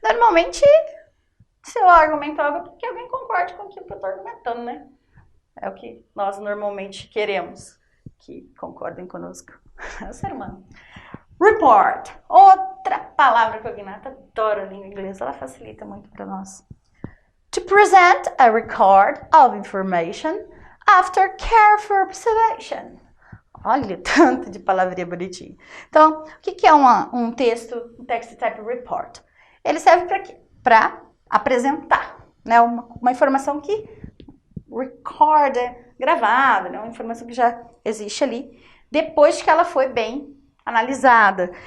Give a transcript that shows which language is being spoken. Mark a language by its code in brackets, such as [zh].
[pt] Normalmente, se eu argumento algo, é porque alguém concorde com aquilo que eu estou argumentando, né? É o que nós normalmente queremos, que concordem conosco. É o ser humano. Report, outra palavra cognata, adoro a língua inglesa, ela facilita muito para nós. [en] To present a record of information after careful observation. [pt] Olha, tanto de palavrinha bonitinha. Então, o que é um texto, um text type report? Ele serve para apresentar, né? Uma informação que record, gravada, né? Uma informação que já existe ali, depois que ela foi bem analisada.